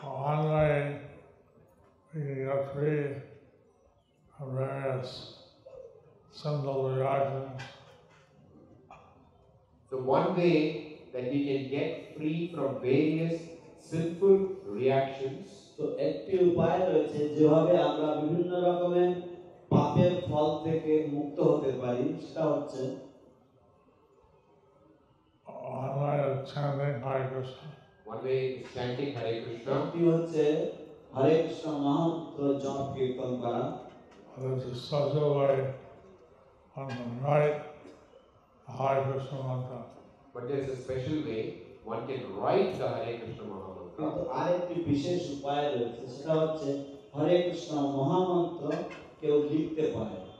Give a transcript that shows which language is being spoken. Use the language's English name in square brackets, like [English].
[English] One way we can get free from various sinful reactions So one way that we can get free from various sinful reactions, [Bangla] তো একটি উপায় রয়েছে যেভাবে আমরা বিভিন্ন রকমের পাপের ফল থেকে মুক্ত হতে পারি, সেটা হচ্ছে [English] one way of chanting Hare Krishna. one way is chanting Hare Krishna, [Bangla] একটি হচ্ছে হরে কৃষ্ণ মহামন্ত্র জপ কীর্তন করা। [English] There's a special way one can write Hare Krishna mantra. but there is a special way one can write the Hare Krishna Mahamantra. [Bangla] কিন্তু আরেকটি বিশেষ উপায় রয়েছে, সেটা হচ্ছে হরে কৃষ্ণ মহামন্ত্র কেউ লিখতে পারে।